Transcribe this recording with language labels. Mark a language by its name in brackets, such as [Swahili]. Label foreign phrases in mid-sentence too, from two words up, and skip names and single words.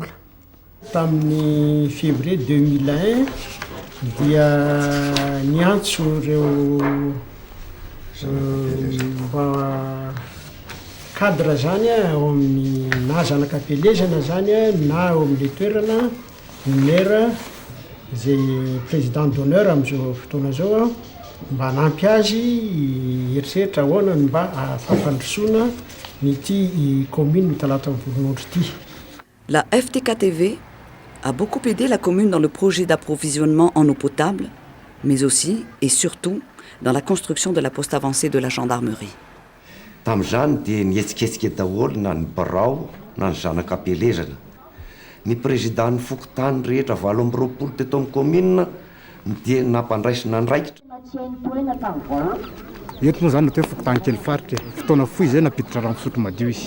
[Malagasy] Tamin'ny février 2001 dia niantso ireo mba cadre zany ao amin'ny na zanak'ampelezana zany na ao amin'le toerana maire zay [French] président d'honneur [Malagasy] amin'izao fotoana zao mba nampy azy eritreritra ahoana mba afafandrosoana nyity commune Talatavonondry ity. [French] La FTKTV a beaucoup aidé la commune dans le projet d'approvisionnement en eau potable, mais aussi et surtout dans la construction de la poste avancée de la gendarmerie. [Malagasy] Tamin'izany dia nihetsiketsika daholo na ny barao na ny zanak'ampelezana. Ny président ny fokotany rehetra 8 teto amin'ny commune dia nampandraisina ndraikitra. Eto moa zany natao hoe fokotany kely faritra, fotoana fohy zay napiditra rano fisotro madio izy.